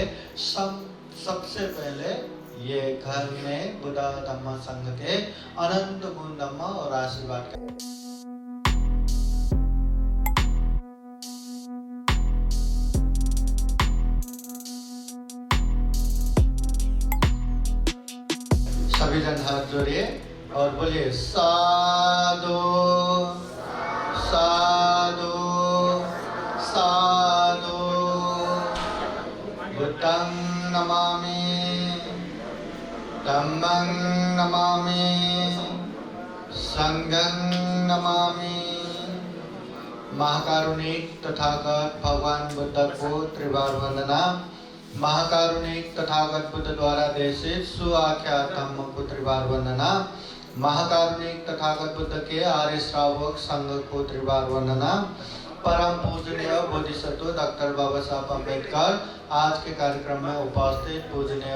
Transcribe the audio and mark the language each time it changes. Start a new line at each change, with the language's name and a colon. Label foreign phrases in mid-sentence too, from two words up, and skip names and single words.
Hindi: सबसे पहले ये घर में बुद्ध धम्म संघ के अनंत गुण धम्म और आशीर्वाद सभी जन हाथ जोड़िए और बोलिए साधु साधु साधु।
Pali: बुद्धं नमामि धम्मं नमामि संघं नमामि।
Hindi: महाकारुणिक तथागत भगवान बुद्ध को त्रिवार वंदना। महाकारुणिक तथागत बुद्ध द्वारा देशित सुआख्यात धम्म को त्रिवार वंदना। महाकारुणिक तथागत बुद्ध के आर्य श्रावक संघ को त्रिवार वंदना। परम पूजनीय बोधिसत्व डॉक्टर बाबा साहब अम्बेडकर आज के कार्यक्रम में उपस्थित पूजनीय